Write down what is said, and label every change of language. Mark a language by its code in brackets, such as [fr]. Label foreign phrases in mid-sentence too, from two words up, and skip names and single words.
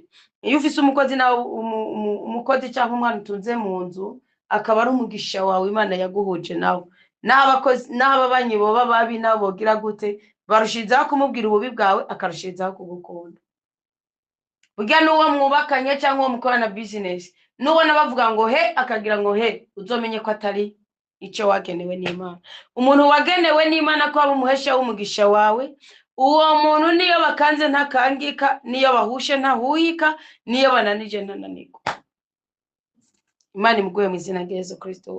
[rn] Iyo ufise umukozi nawe umukozi cyangwa umwana utunze mu nzu akaba ari umugisha wawe Imana yaguhuje nawe. N'abakozi n'ababanyi boba babi nabo bogira gute barushizaho kumubwira ububi bwawe akarushizaho kugukunda. Burya nuwo mwubakanye cyangwa uwo mukorana business nubona bavuga ngo he akagira ngo he uzomenye ko atari icyo wagenewe n'Imana. Umuntu wagenewe n'Imana ko aba umuhesha w'umugisha wawe. Uwo muntu niyo bakanze ntakangika, niyo bahushe ntahuhika, niyo bananije ntananirwa. Imana imuguye mu izina rya Yesu Kristo.